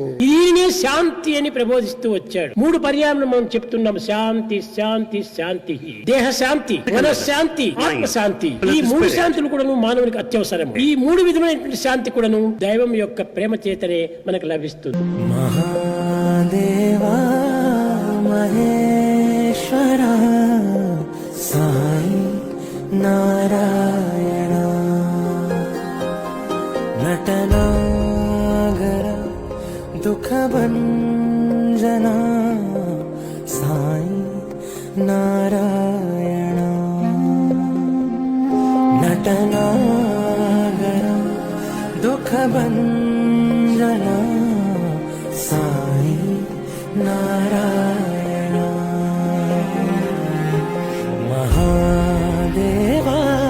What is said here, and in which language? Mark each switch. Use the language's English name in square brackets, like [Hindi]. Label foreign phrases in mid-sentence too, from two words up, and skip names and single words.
[Telugu] దీనినే శాంతి అని ప్రబోధిస్తూ వచ్చాడు. 3 పర్యాయం మనం చెప్తున్నాం. శాంతి శాంతి శాంతి. దేహ శాంతి, మనశ్శాంతి, ఆత్మ శాంతి. ఈ 3 శాంతులు కూడా మానవునికి అత్యవసరం. ఈ 3 విధమైనటువంటి శాంతి కూడాను దైవం యొక్క ప్రేమ చేతనే మనకు లభిస్తుంది. [Sanskrit] महादेवा महेश्वरा साई नारायण नटनागर दुःखभञ्जना साई नारायण नटनागर दुःखभञ्जना साई नारायण महादेवा